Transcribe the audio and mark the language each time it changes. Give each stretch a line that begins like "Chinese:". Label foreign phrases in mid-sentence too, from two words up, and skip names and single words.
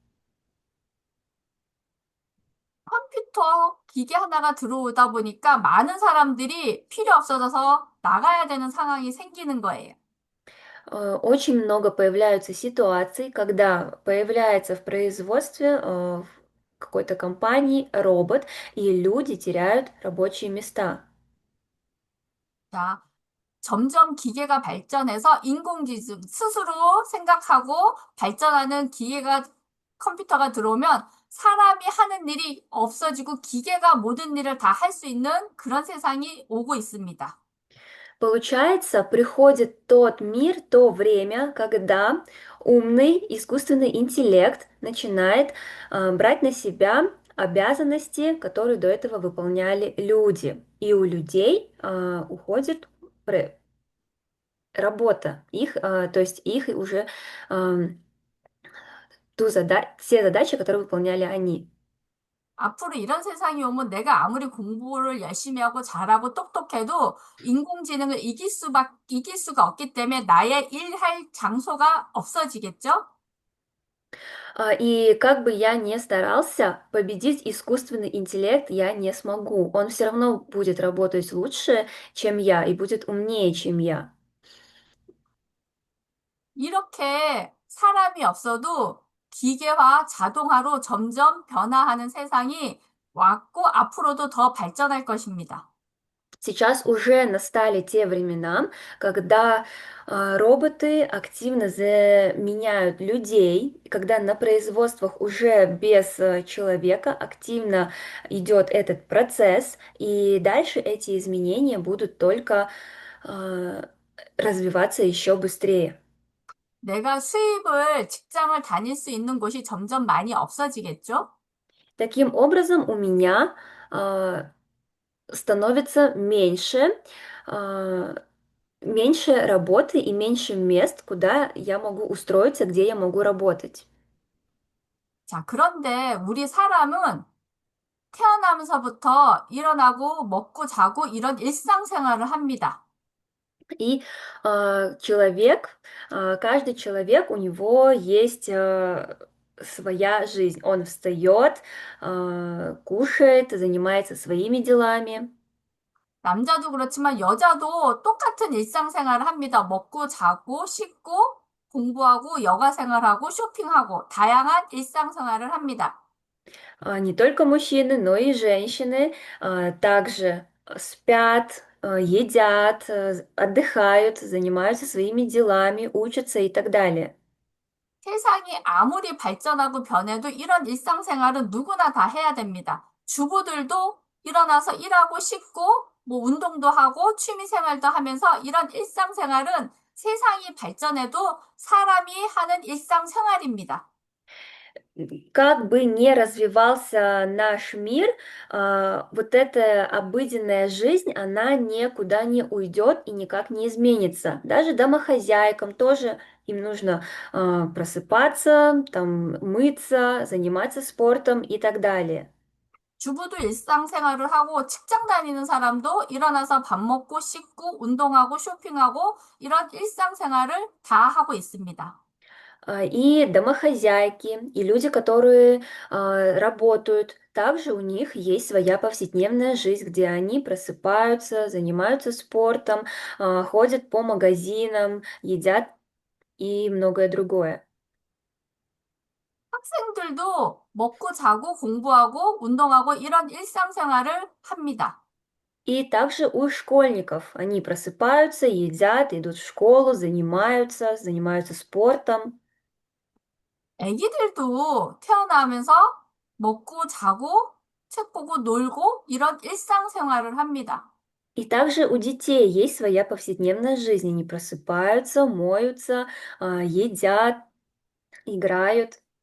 Korean: 컴퓨터 기계 하나가 들어오다 보니까 많은 사람들이 필요 없어져서 나가야 되는 상황이 생기는 거예요.
Russian: Очень много появляются ситуаций, когда появляется в производстве какой-то компании робот, и люди теряют рабочие места.
Korean: 자, 점점 기계가 발전해서 인공지능 스스로 생각하고 발전하는 컴퓨터가 들어오면 사람이 하는 일이 없어지고 기계가 모든 일을 다 할 수 있는 그런 세상이 오고 있습니다.
Russian: Получается, приходит тот мир, то время, когда умный искусственный интеллект начинает брать на себя обязанности, которые до этого выполняли люди. И у людей уходит работа, то есть их уже все задачи, которые выполняли они.
Korean: 앞으로 이런 세상이 오면 내가 아무리 공부를 열심히 하고 잘하고 똑똑해도 인공지능을 이길 수가 없기 때문에 나의 일할 장소가 없어지겠죠?
Russian: И как бы я ни старался, победить искусственный интеллект я не смогу. Он все равно будет работать лучше, чем я, и будет умнее, чем я.
Korean: 이렇게 사람이 없어도 기계화, 자동화로 점점 변화하는 세상이 왔고 앞으로도 더 발전할 것입니다.
Russian: Сейчас уже настали те времена, когда роботы активно заменяют людей, когда на производствах уже без человека активно идет этот процесс, и дальше эти изменения будут только э, развиваться еще быстрее.
Korean: 내가 직장을 다닐 수 있는 곳이 점점 많이 없어지겠죠?
Russian: Таким образом, у меня становится а, меньше работы и меньше мест, куда я могу устроиться, где я могу работать.
Korean: 자, 그런데 우리 사람은 태어나면서부터 일어나고 먹고 자고 이런 일상생활을 합니다.
Russian: И каждый человек, у него есть своя жизнь. Он встает, кушает, занимается своими делами.
Korean: 남자도 그렇지만 여자도 똑같은 일상생활을 합니다. 먹고 자고 씻고 공부하고 여가 생활하고 쇼핑하고 다양한 일상생활을 합니다.
Russian: Не только мужчины, но и женщины также спят, едят, отдыхают, занимаются своими делами, учатся и так далее.
Korean: 세상이 아무리 발전하고 변해도 이런 일상생활은 누구나 다 해야 됩니다. 주부들도 일어나서 일하고 씻고 뭐 운동도 하고 취미생활도 하면서 이런 일상생활은 세상이 발전해도 사람이 하는 일상생활입니다.
Russian: Как бы ни развивался наш мир, вот эта обыденная жизнь, она никуда не уйдет и никак не изменится. Даже домохозяйкам тоже им нужно просыпаться, там, мыться, заниматься спортом и так далее.
Korean: 주부도 일상생활을 하고 직장 다니는 사람도 일어나서 밥 먹고 씻고 운동하고 쇼핑하고 이런 일상생활을 다 하고 있습니다.
Russian: И домохозяйки, и люди, которые работают, также у них есть своя повседневная жизнь, где они просыпаются, занимаются спортом, ходят по магазинам, едят и многое другое.
Korean: 학생들도 먹고 자고 공부하고 운동하고 이런 일상생활을 합니다.
Russian: И также у школьников они просыпаются, едят, идут в школу, занимаются спортом.
Korean: 애기들도 태어나면서 먹고 자고 책 보고 놀고 이런 일상생활을 합니다.
Russian: И также у детей есть своя повседневная жизнь. Они просыпаются, моются, едят, играют.